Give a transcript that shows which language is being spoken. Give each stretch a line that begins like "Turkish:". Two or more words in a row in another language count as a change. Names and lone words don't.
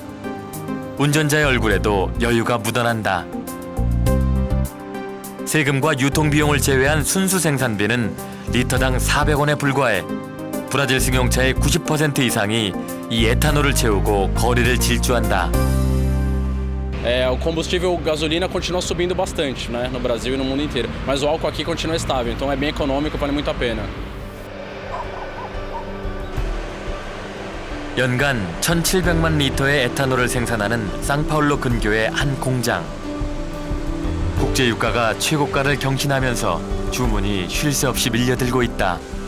Korean: 운전자의 얼굴에도 여유가 묻어난다. 세금과 유통비용을 제외한 순수 생산비는 리터당 400원에 불과해 브라질 승용차의 90% 이상이 이 에탄올을 채우고 거리를 질주한다.
Portuguese: O combustível gasolina continua subindo bastante, né, no Brasil e no mundo inteiro, mas o álcool aqui continua estável, então é bem econômico, vale muito a pena.
Korean: 연간 1,700만 리터의 에탄올을 생산하는 상파울로 근교의 한 공장. 국제유가가 최고가를 경신하면서 주문이 쉴 새 없이 밀려들고 있다.